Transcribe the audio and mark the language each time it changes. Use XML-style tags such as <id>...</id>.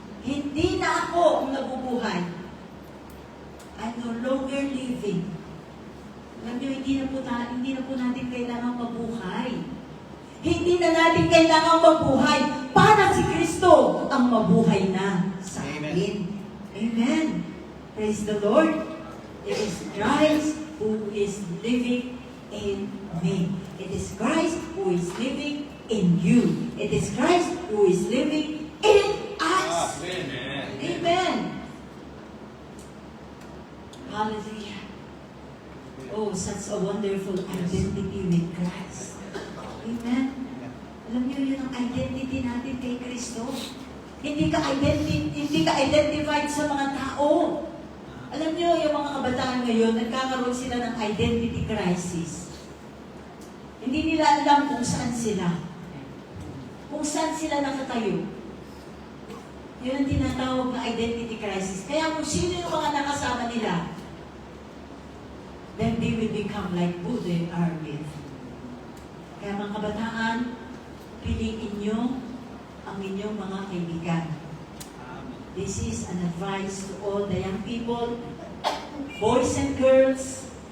<tl>Hindi na ako ang nabubuhay.</tl> <en>I'm no longer living.</en> <tl>Alam niyo, hindi na po natin kailangan mabuhay. Hindi na natin kailangan mabuhay para si Kristo ang mabuhay na sa atin.</tl> <en>Amen. Praise the Lord. It is Christ who is living in me. It is Christ who is living in you. It is Christ who is living in us. Amen. Amen. Hallelujah. Oh, such a wonderful identity with Christ. Amen.</en> <tl>Alam niyo, yun ang identity natin kay Kristo. Hindi ka identified sa mga tao. Alam niyo, yung mga kabataan ngayon, nagkakaroon sila ng identity crisis. Hindi nila alam kung saan sila. Kung saan sila nakatayo. Yun ang tinatawag na identity crisis. Kaya kung sino yung mga nakasama nila,</tl> <en>then they will become like who they are with.</en> <tl>Kaya mga kabataan, piliin nyo ang inyong mga kaibigan.</tl> <en>This is an advice to all the young people, boys and girls.</en>